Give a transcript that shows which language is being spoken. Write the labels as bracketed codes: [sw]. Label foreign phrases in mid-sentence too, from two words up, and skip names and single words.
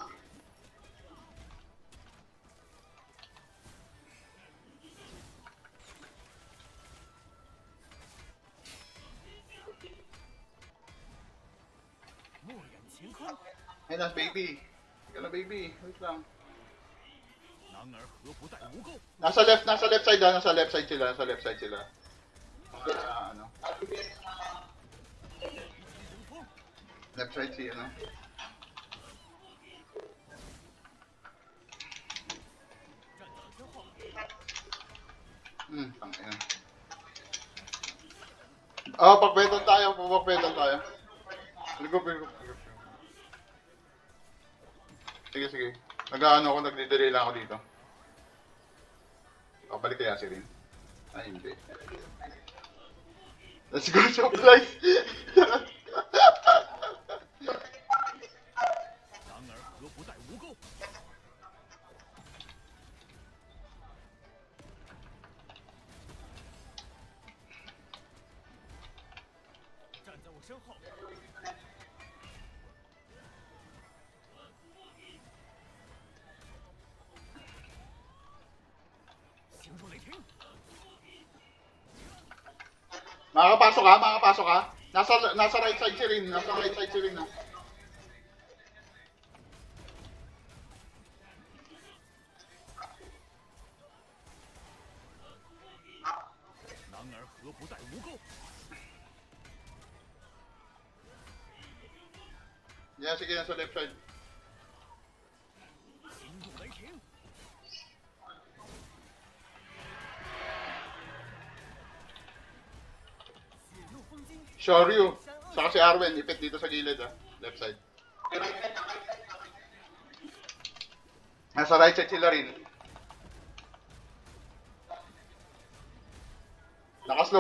[tl] Ayun na, baby. Teka na, baby. Wait lang. [zh] 男儿何不带无垢？ [en] Nasa left side nasa left side sila. [tl] Ano? [zh] 急急如风， [en] Left side [tl] si tangina. Pag-pedal tayo. Ligo. Sige. Nagdi-delay lang ako dito. Balik kaya si Rin? Ay, hindi. [en] Let's go, supplies! [zh] 男儿何不带无垢？站在我身后， 行如雷霆， [tl] Makakapasok ka? Nasa [en] right side [tl] si Rin. Na. [zh] 男儿何不带无垢？ [tl] Yan, sige, nasa [en] left side. [zh] 行如雷霆， 血怒风惊， [tl] Shoryu. Saka si Arwen, ipit dito sa gilid [en] left side. [tl] Nasa [en] right side [tl] sila rin. Nakaslow.